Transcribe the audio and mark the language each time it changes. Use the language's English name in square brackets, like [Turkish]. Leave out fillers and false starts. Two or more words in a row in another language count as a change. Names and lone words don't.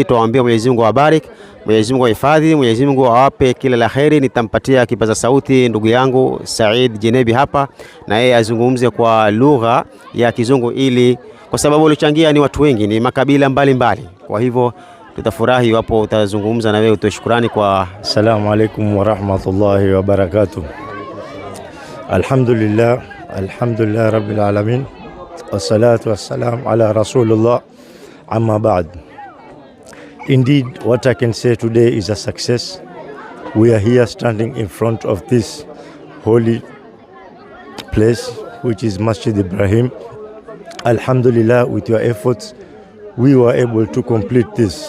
[Swahili] Tuwaambia Mwenyezi Mungu awabarik, Mwenyezi Mungu ahifadhi, Mwenyezi Mungu awape kila la kheri. Nitampatia kipaza sauti ndugu yangu Said Jenebi hapa, na yeye azungumze kwa lugha ya Kizungu, ili kwa sababu waliochangia ni watu wengi, ni makabila mbalimbali. Kwa hivyo tutafurahi iwapo utazungumza na wewe utoe shukrani kwa. [Arabic] السلام عليكم ورحمة الله وبركاته. الحمد لله، الحمد لله رب العالمين، والصلاة والسلام على رسول الله، أما بعد. [English] Indeed, what I can say today is a success. We are here standing in front of this holy place, which is Masjid Ibrahim. Alhamdulillah, with your efforts, we were able to complete this.